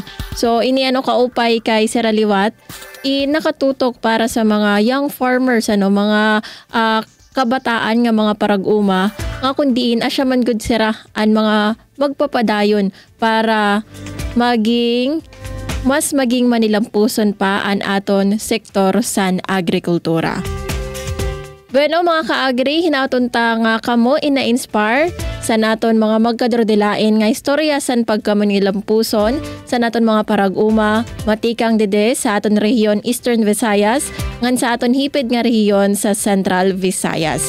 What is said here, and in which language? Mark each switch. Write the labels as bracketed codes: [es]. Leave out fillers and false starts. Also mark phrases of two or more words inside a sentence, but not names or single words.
[war] So ini kaupay kay Sir Liwat nakatutok para sa mga [en] young farmers [war] mga kabataan nga mga parag-uma nga kundiin asya man gud sira an mga magpapadayon para maging manilampuson pa an aton sektor san agrikultura. Bueno mga ka-agri, hinaton ta nga kamo ina-inspire sa naton mga magkadrodilain nga istorya san pagkamanilampuson sa naton mga parag-uma matikang dede sa aton rehiyon Eastern Visayas ngan sa aton hipid nga rehiyon sa Central Visayas.